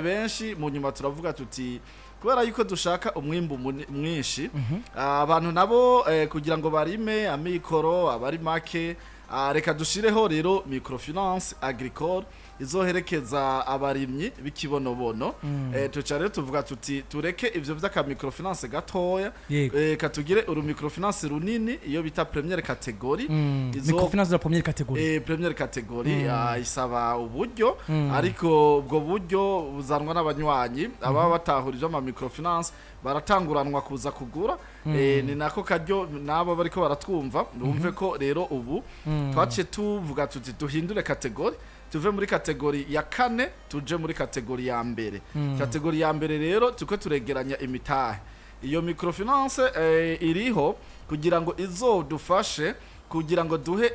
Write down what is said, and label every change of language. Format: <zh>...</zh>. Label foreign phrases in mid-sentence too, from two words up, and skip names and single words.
<rn>benshi mu nyuma turavuga tuti kubera yuko dushaka umwimbu mwinshi abantu nabo kugira ngo barime amikoro abari make reka dushireho rero</rn> <fr>microfinance agricole</fr> <rn>izoherekeza abarimyi b'ikibonobono tuca rero tuvuga tuti tureke ivyo vy'aka microfinance gatoya katugire uru microfinance runini iyo bita</rn> <fr>première catégorie microfinance de première catégorie première catégorie</fr> <rn>isaba uburyo ariko ubwo buryo buzanwa n'abanywanyi aba batahurije ama microfinance baratanguranwa kuza kugura ni nako karyo nabo bariko baratwumva numve ko rero ubu twace tuvuga tuti duhindure catégorie tuve muri kategori ya 4 tuje muri kategori ya mbere kategori ya mbere rero tuko turegeranya imitahe iyo microfinance iriho kugira ngo izodufashe kugira ngo duhe</rn>